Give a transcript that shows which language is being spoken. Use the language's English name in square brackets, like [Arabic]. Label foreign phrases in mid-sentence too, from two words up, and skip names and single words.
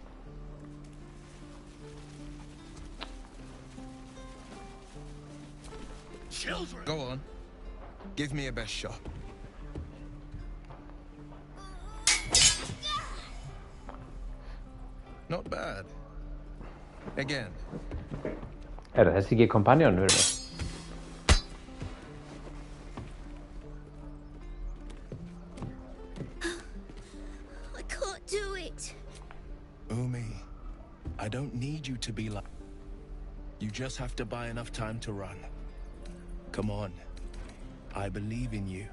[English] Children! Go on. Give me a best shot. Not bad. Again. [Icelandic] Þessi ekki kompanjón fyrir mig? [English] I can't do it. Umi, I don't need you to be like... You just have to buy enough time to run. Come on. I believe in you.